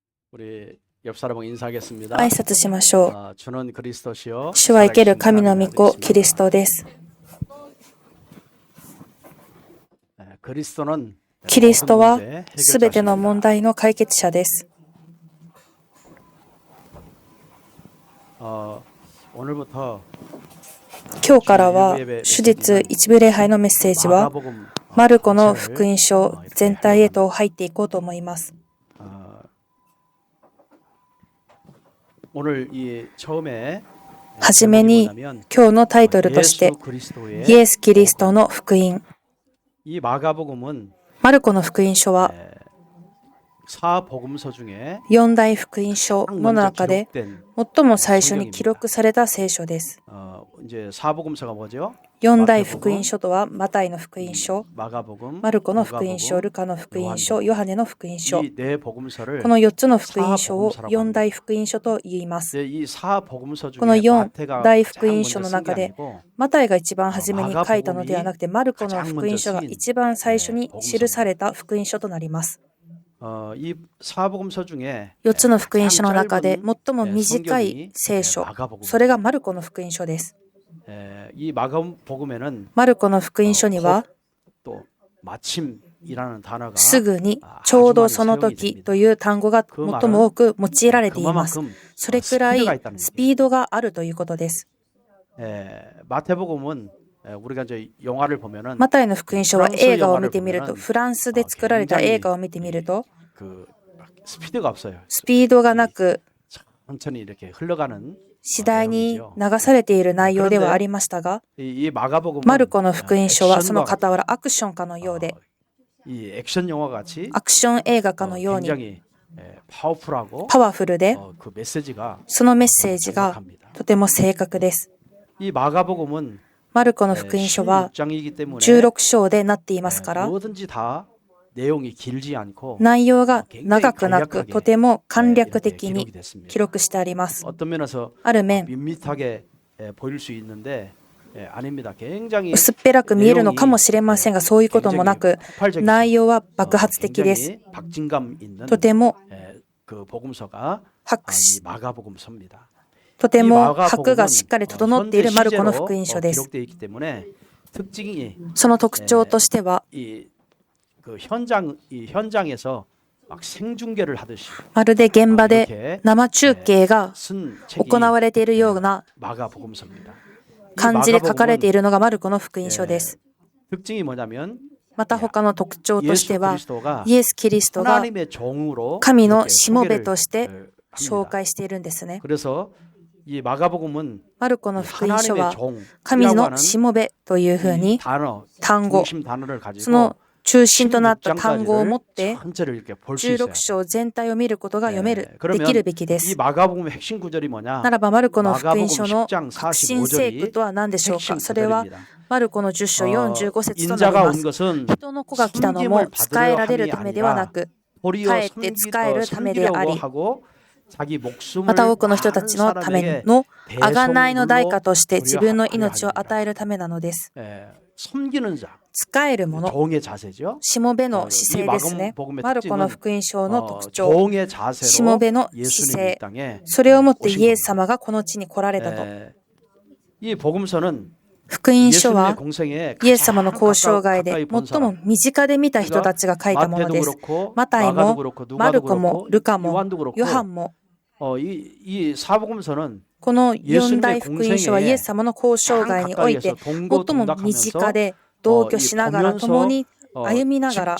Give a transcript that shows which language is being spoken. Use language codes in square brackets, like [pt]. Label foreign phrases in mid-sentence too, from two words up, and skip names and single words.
[ko] 우리 옆 사람하고 인사하겠습니다. [ja] 挨拶しましょう。 [ko] 주는 그리스도시요. [ja] 主は生ける神の御子、キリストです。 [ko] 그리스도는 [ja] キリストはすべての問題の解決者です。 [ko] 오늘부터 [ja] 今日からは主日一部礼拝のメッセージはマルコの福音書全体へと入っていこうと思います。 [ko] 오늘 이 처음에 [ja] はじめに今日のタイトルとしてイエス・キリストの福音。 [ko] 이 마가복음은 [ja] マルコの福音書は [ko] 4복음서 중에 [ja] 4 大福音書の中で最も最初に記録された聖書です。 [ko] 이제 4복음서가 뭐죠? [ja] 4 大福音書とはマタイの福音書、 [ko] 마가복음, [ja] マルコの福音書、ルカの福音書、ヨハネの福音書。 [ko] 이 네 복음서를 [ja] この4つの福音書を4大福音書と言います。 [ko] 이 4복음서 [ja] この [ko] 중에 [ja] 4 [ko] 마태가 [ja] 大福 [ko] 가장 [ja] 音 [ko] 먼저 [ja] 書の [ko] 쓴 [ja] 中 [ko] 게 [ja] で [ko] 아니고 [ja] マタイが一番初めに書いたのではなくて、マルコの福音書が一番最初に記された福音書となります。 [ko] 이 4복음서 중에 [ja] 4 つの福音書の中で最も短い聖書、それがマルコの福音書です。 [ko] 이 마가복음에는 [ja] マルコの福音書には [ko] 또 마침이라는 단어가 [ja] すぐにちょうどその時という単語が最も多く用いられています。それくらいスピードがあるということです。 [ko] 마태복음은 우리가 이제 영화를 보면은 [ja] マタイの福音書は映画を見てみると、フランスで作られた映画を見てみると、 [ko] 그 스피드가 없어요. [ja] スピードがなく [ko] 천천히 이렇게 흘러가는 [ja] 次第に流されている内容ではありましたが、 [ko] 이 마가복음은 [ja] マルコの福音書はその傍らアクションかのようで、 [ko] 이 액션 영화 같이 [ja] アクション映画かのように [ko] 굉장히 파워풀하고 [ja] パワフルで、 [ko] 그 메시지가 [ja] そのメッセージが [ko] 정확합니다. [ja] とても正確です。 [ko] 이 마가복음은 [ja] マルコの福音書は [ko] 16장이기 때문에 [ja] 16 章でなっていますから、 [ko] 뭐든지 다 내용이 길지 않고 [ja] 内容が長くなく、とても簡略的 [ko] 이렇게 [ja] に [ko] 기록이 됐습니다. [ja] 記録してあります。 [ko] 어떤 면에서 [ja] ある面、 [ko] 밋밋하게 보일 수 있는데 아닙니다. 굉장히 [ja] 薄っぺらく見えるのかもしれませんが、そういうこともなく、内容は爆発的です。 [ko] 박진감 있는 [ja] とても [ko] 그 복음서가 [ja] 拍 [ko] 이 마가복음서입니다. [ja] とても拍がしっかり整っているマルコの福音書です。 [ko] 기록되어 있기 때문에 특징이 [ja] その特徴としては、 [ko] 이 현장에서 막 생중계를 하듯이 [ja] まるで現場で生中継が [ko] 쓴 [ja] 行われているような [ko] 마가복음서입니다. [ja] 感じで書かれているのがマルコの福音書です。 [ko] 특징이 뭐냐면 [ja] また他の特徴として [ko] 예수 [ja] は、 [ko] 그리스도가 [ja] イエス・キリストが [ko] 하나님의 종으로 [ja] 神の [ko] 이렇게 [ja] しもべ [ko] 소개를 [ja] として紹 [ko] 합니다. [ja] 介しているんですね。 [ko] 그래서 이 마가복음은 [ja] マルコの福音書 [ko] 하나님의 [ja] は [ko] 종이라고 [ja] 神の [ko] 하는 [ja] しもべというふう [ko] 이 [ja] に [ko] 단어, [ja] 単語、 [ko] 중심 단어를 [ja] そ [ko] 가지고 [ja] の中心となった単語を持って [ko] 전체를 이렇게 볼 수 있어요. [ja] 16 章全体を見ることが読める、で [ko] 그러면 [ja] きるべきで [ko] 이 [ja] す。 [ko] 마가복음의 핵심 구절이 뭐냐? [ja] ならばマルコの福音 [ko] 마가복음 [ja] 書の [ko] 10장 [ja] 核心聖句 [ko] 45절이 [ja] とは何でしょうか。 [ko] 핵심 [ja] それは [ko] 구절입니다. [ja] マルコの10章45節となり [ko] 인자가 [ja] ま [ko] 온 [ja] す。 [ko] 것은 [ja] 人の子が来たのも仕えられるためではなく、 [ko] 도리어 [ja] かえって仕えるためであり、 [ko] 하고 자기 목숨을 [ja] また多くの人たちのための贖いの代価として自分の命を [ko] 합니다. [ja] 与えるためなのです。 [ko] 섬기는 자, [ja] 仕える者、 [ko] 종의 자세죠. [ja] しもべの姿勢ですね。マルコの福音書の特徴、 [ko] 종의 [ja] し [ko] 자세로 [ja] もべの姿 [ko] 예수님이 [ja] 勢 [ko] 이 、 땅에 [ja] それをもって [ko] 오신 [ja] イエス [ko] 겁니다. [ja] 様がこの地に来られたと。 [ko] 이 복음서는 [ja] 福音書 [ko] 예수님의 [ja] は [ko] 공생에 [ja] イエス様の [ko] 가장 [ja] 交渉外で [ko] 가까이 본 [ja] 最も [ko] 사람. [ja] 身近で見た人たちが書いたもの [ko] 마태도 [ja] です。 [ko] 그렇고 [ja] マタイ [ko] 마가도 [ja] も [ko] 그렇고 [ja] マル [ko] 누가도 [ja] コも [ko] 그렇고 [ja] ルカも [ko] 요한도 그렇고 [ja] ヨハンも [ko] 이 사복음서는 [ja] この四大福音書はイエス様の交渉外において最も身近で同居しながら共に歩みながら